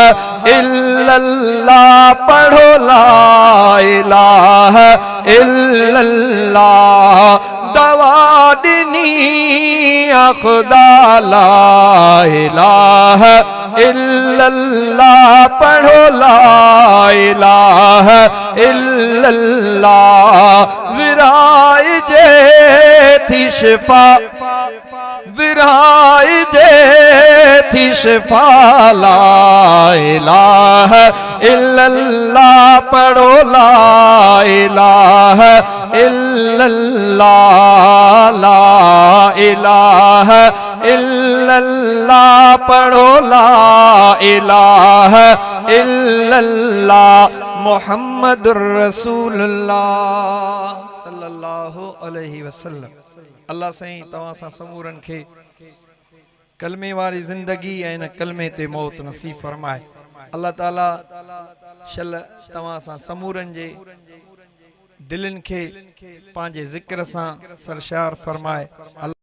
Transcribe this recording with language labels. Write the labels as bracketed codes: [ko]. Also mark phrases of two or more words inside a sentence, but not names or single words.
[ar] إلا الله پڙهو لا إله إلا الله [sd] दवादनी खुदा [ar] لا إله إلا الله پڙهو لا إله إلا الله [sd] विराय जे थी शिफा विराय जे थी शिफा [ar] لا إله إلا الله پڙهو لا إله إلا الله لا إله إلا الله پڙهو لا إله إلا الله محمد رسول الله صلى الله عليه وسلم. [sd] अल्लाह साईं तवां सां समूरन खे कलमे वारी जिंदगी ऐं इन कलमे ते मौत नसीब फरमाए। अल्लाह ताला शल तवां सां समूरन जे दिलनि खे पंहिंजे ज़िक्र सां सरशार फरमाए।